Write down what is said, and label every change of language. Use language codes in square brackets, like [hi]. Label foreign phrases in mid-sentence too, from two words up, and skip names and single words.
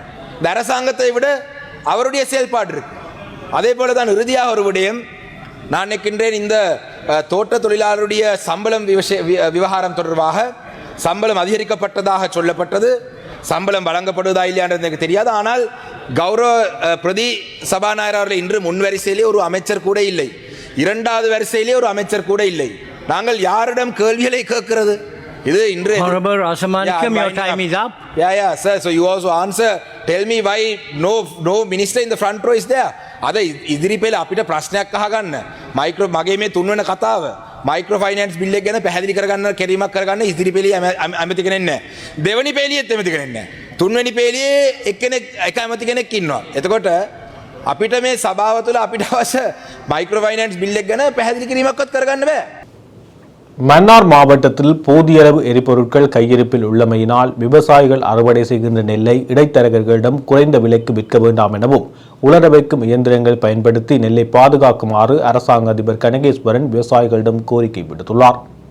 [ta] இந்த அரசாங்கத்தை விட அவருடைய செயல்பாடு இருக்கு. அதே போல தான் இறுதியாக ஒரு விடயம் நான் நினைக்கின்றேன், இந்த தோட்ட தொழிலாளருடைய சம்பளம் விவகாரம் தொடர்பாக சம்பளம் அதிகரிக்கப்பட்டதாக சொல்லப்பட்டது. சம்பளம் வழங்கப்படுவதா இல்லையான்றது எனக்கு தெரியாது. ஆனால் கௌரவ பிரதி சபாநாயகர் அவர்கள் இன்று முன்வரிசையிலே ஒரு அமைச்சர் கூட இல்லை, இரண்டாவது வரிசையிலே ஒரு அமைச்சர் கூட இல்லை. நாங்கள் யாரிடம் கேள்விகளை கேட்கிறது? இது இன்று [en] Honorable Rasamanikam, your time is up. Yeah, sir. So you also answer. Tell me why no minister in the front row is there. [si] අද ඉදිරි පෙළ අපිට ප්‍රශ්නයක් අහගන්න. මයික්‍රෝ මගේ මේ තුන්වෙනි කතාව. [en] micro finance bill [si] එක ගැන පැහැදිලි කරගන්න කිරීමක් කරගන්න ඉදිරි පෙළේ ඇමති කෙනෙක් නැහැ. දෙවෙනි පෙළියෙත් ඇමති කෙනෙක් නැහැ. තුන්වෙනි පෙළියේ එක්කෙනෙක් එක ඇමති කෙනෙක් ඉන්නවා. එතකොට අපිට මේ සභාව තුළ අපිට අවශ්‍ය [en] micro finance bill [si] එක ගැන පැහැදිලි කිරීමක්වත් කරගන්න බෑ. [ta] மன்னார் மாவட்டத்தில் போதிய அளவு எரிபொருட்கள் கையிருப்பில் உள்ளமையினால் விவசாயிகள் அறுவடை செய்கின்ற நெல்லை இடைத்தரகர்களிடம் குறைந்த விலைக்கு விற்க வேண்டாம் எனவும் உலர வைக்கும் இயந்திரங்கள் பயன்படுத்தி நெல்லை பாதுகாக்குமாறு அரசாங்க அதிபர் கனகேஸ்வரன் விவசாயிகளிடம் கோரிக்கை விடுத்துள்ளார்.